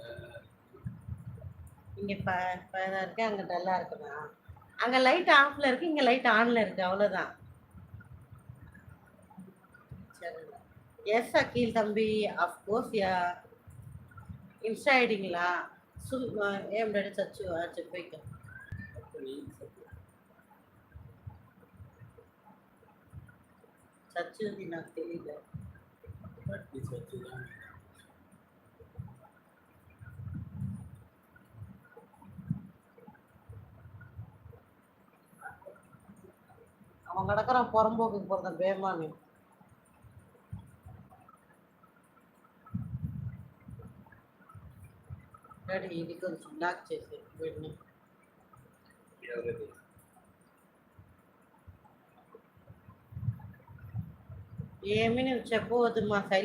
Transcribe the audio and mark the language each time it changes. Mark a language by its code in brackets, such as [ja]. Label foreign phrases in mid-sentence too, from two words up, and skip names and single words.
[ta] இங்கே இருக்கு அங்கே டல்லாக இருக்குண்ணா. அங்கே லைட் ஆஃப்ல இருக்கு, இங்கே லைட் ஆன்ல இருக்கு, அவ்வளோதான். சரி எஸ் அகில் தம்பி [en] of course ya. [ta] இன்ஸ்டா ஐடிங்களா? [te] ఏం రెడీ చచ్చు చెప్పేక చచ్చుది నాకు తెలియదు. [ta] அவன் கிடக்குறான் புறம்போக்குக்கு போகிறத பேமானு. [te] డాడీ ఇది కొంచెం బ్లాక్ చేసి వీడిని. ఏమి నువ్వు చెప్పవద్దు మా సైలెంట్